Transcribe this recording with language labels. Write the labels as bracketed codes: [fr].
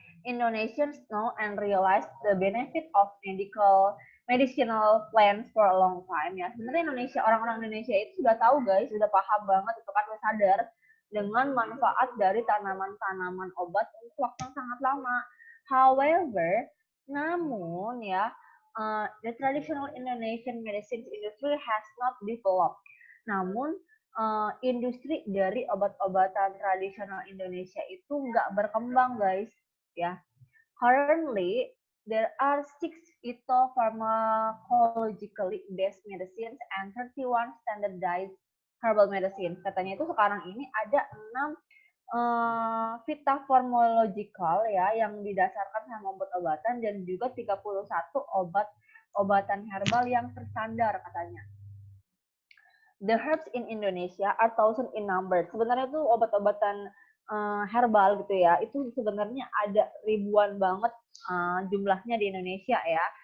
[en] Indonesians know and realize the benefit of medicinal plants for a long time ya. [id] Sebenarnya Indonesia, orang-orang Indonesia itu sudah tahu guys, sudah paham banget itu kan, sudah sadar dengan manfaat dari tanaman-tanaman obat untuk waktu yang sangat lama. [en] However, [id] namun ya, [en] the traditional Indonesian medicine industry has not developed. [id] Namun industri dari obat-obatan tradisional Indonesia itu nggak berkembang guys ya. [en] Currently there are 6 phytopharmacologically based medicines and 31 standardized herbal medicine. [id] Katanya itu sekarang ini ada 6 phytopharmacological ya yang didasarkan sama obat-obatan dan juga 31 obat obatan herbal yang terstandar katanya. [en] The herbs in Indonesia are thousand in number. [id] Sebenarnya itu obat-obatan herbal gitu ya, itu sebenarnya ada ribuan banget jumlahnya di Indonesia ya.